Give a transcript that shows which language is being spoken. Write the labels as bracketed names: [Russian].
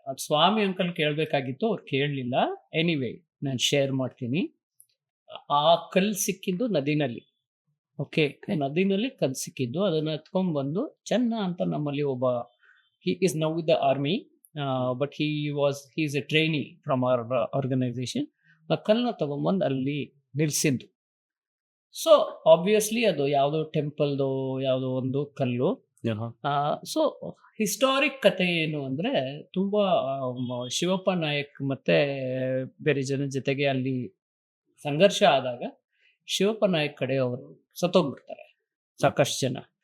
[Kannada] ಅದು ಸ್ವಾಮಿ ಅಂಕಲ್ ಕೇಳಬೇಕಾಗಿತ್ತು, ಅವ್ರು ಕೇಳಲಿಲ್ಲ. ಎನಿವೇ ನಾನು ಶೇರ್ ಮಾಡ್ತೀನಿ. ಆ ಕಲ್ಲು ಸಿಕ್ಕಿದ್ದು ನದಿನಲ್ಲಿ. ಓಕೆ, ನದಿನಲ್ಲಿ ಕಲ್ ಸಿಕ್ಕಿದ್ದು, ಅದನ್ನ ಎತ್ಕೊಂಡ್ ಬಂದು ಚೆನ್ನ ಅಂತ ನಮ್ಮಲ್ಲಿ ಒಬ್ಬ, [English] he is now with the army, but he is a trainee from our organization. [Kannada] ಆ ಕಲ್ಲನ್ನ ತಗೊಂಡ್ಬಂದು ಅಲ್ಲಿ ನಿಲ್ಸಿದ್ದು. ಸೊ ಆಬ್ವಿಯಸ್ಲಿ ಅದು ಯಾವುದೋ ಟೆಂಪಲ್ದು ಯಾವುದೋ ಒಂದು ಕಲ್ಲು. ಸೊ ಹಿಸ್ಟಾರಿಕ್ ಕತೆ ಏನು ಅಂದ್ರೆ, ತುಂಬಾ ಶಿವಪ್ಪ ನಾಯಕ್ ಮತ್ತೆ ಬೇರೆ ಜನ ಜೊತೆಗೆ ಅಲ್ಲಿ ಸಂಘರ್ಷ ಆದಾಗ ಶಿವಪ್ಪ ನಾಯಕ್ ಕಡೆಯವರು ಸತ್ತೋಗ್ಬಿಡ್ತಾರೆ ಸಾಕಷ್ಟು ಜನ.